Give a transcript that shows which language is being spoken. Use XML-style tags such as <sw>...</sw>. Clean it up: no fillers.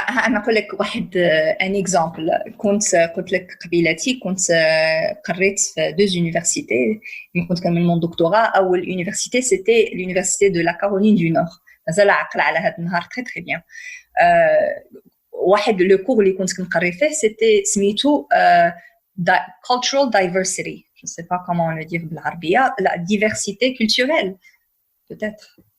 <ar>أنا أقول لك واحد</ar> <fr>un exemple.</fr> <ar>قلت لك قبيلتي كنت قريت في</ar> <fr>deux universités.</fr> <ar>كنت كمل</ar> <fr>mon doctorat. أول université c'était l'université de la Caroline du Nord.</fr> <ar>مازال عقل على هذا النهار</ar> <fr>très très bien.</fr> <ar>واحد le cours اللي كنت كنقري فيه</ar> <fr>c'était</fr> <ar>سميتو</ar> <en>cultural diversity.</en> <fr>Je ne sais pas comment le dire</fr> <ar>بالعربية.</ar> <fr>La diversité culturelle peut-être.</fr>